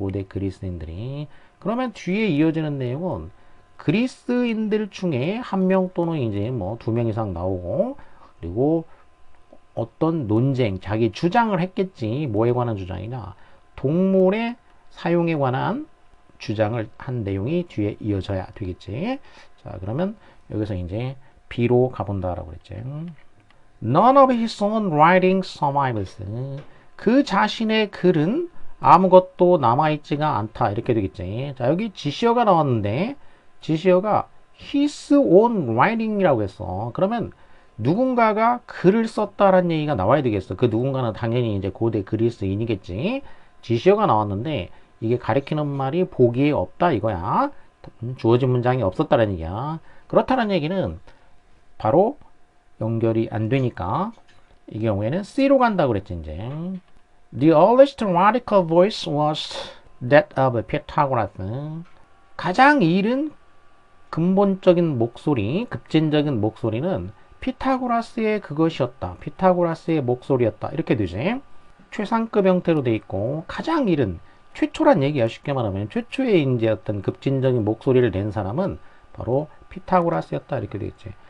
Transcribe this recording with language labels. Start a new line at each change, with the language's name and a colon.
Korean: 고대 그리스인들이. 그러면 뒤에 이어지는 내용은 그리스인들 중에 한 명 또는 이제 뭐 두 명 이상 나오고, 그리고 어떤 논쟁, 자기 주장을 했겠지. 뭐에 관한 주장이냐? 동물의 사용에 관한 주장을 한 내용이 뒤에 이어져야 되겠지. 자, 그러면 여기서 이제 B로 가본다라고 그랬지.
English: None of his own writing survives.
Korean: 그 자신의 글은 아무것도 남아있지가 않다. 이렇게 되겠지. 자, 여기 지시어가 나왔는데, 지시어가
English: his own writing
Korean: 이라고 했어. 그러면 누군가가 글을 썼다라는 얘기가 나와야 되겠어. 그 누군가는 당연히 이제 고대 그리스인이겠지. 지시어가 나왔는데 이게 가리키는 말이 보기에 없다 이거야. 주어진 문장이 없었다는 얘기야. 그렇다는 얘기는 바로 연결이 안 되니까 이 경우에는 C로 간다고 그랬지 이제.
English: The earliest radical voice was that of Pythagoras.
Korean: 가장 이른 근본적인 목소리, 급진적인 목소리는 피타고라스의 그것이었다. 피타고라스의 목소리였다. 이렇게 되지. 최상급 형태로 돼 있고 가장 이른 최초란 얘기야. 쉽게 말하면 최초의 이제 어떤 급진적인 목소리를 낸 사람은 바로 피타고라스였다. 이렇게 되겠지.